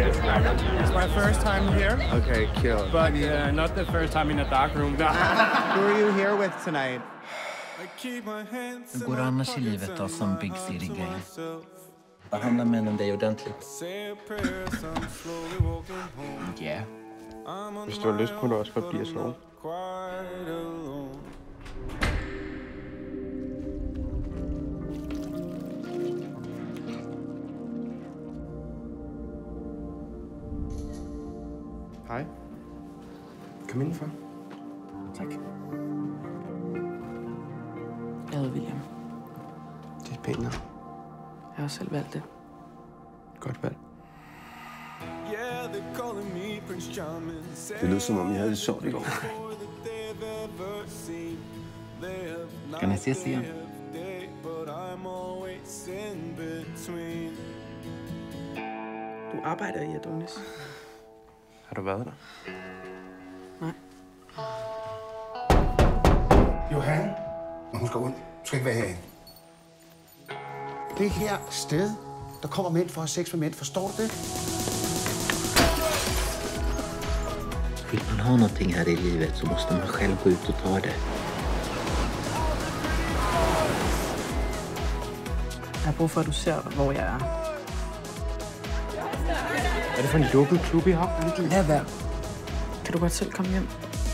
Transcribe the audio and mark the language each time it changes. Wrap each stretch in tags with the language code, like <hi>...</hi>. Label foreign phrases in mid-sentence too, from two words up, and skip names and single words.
<en>It's my first time here. Okay, kill. But not the first time in a dark room. Who are you here with tonight?</en> <sv>Hur går det annars i livet då som Big City Gang? Vad handlar männen dig ordentligt? Ja.</sv> <da>Hvis du har lyst, kunne du også godt blive sådan. Hej. Kom indenfor. Tak. Jeg hedder William. Det er et pænt navn. Jeg har selv valgt det. Godt valg. Det lød som om, I havde det sjovt i går.</da> <sv>Ska ni ses igen?</sv> <da>Du arbejder i Adonis. Har du været der? Nej. Johan, når hun skal ud, skal ikke være herinde. Det her sted, der kommer mænd for at have sex med mænd, forstår du det?</da> <sv>Vill man ha någonting här i livet så måste man själv gå ut och ta det.</sv> <da>Jeg har brug for, at du ser, hvor jeg er. Er det for en lukket klub, I har? Lad være. Kan du godt selv komme hjem?</da>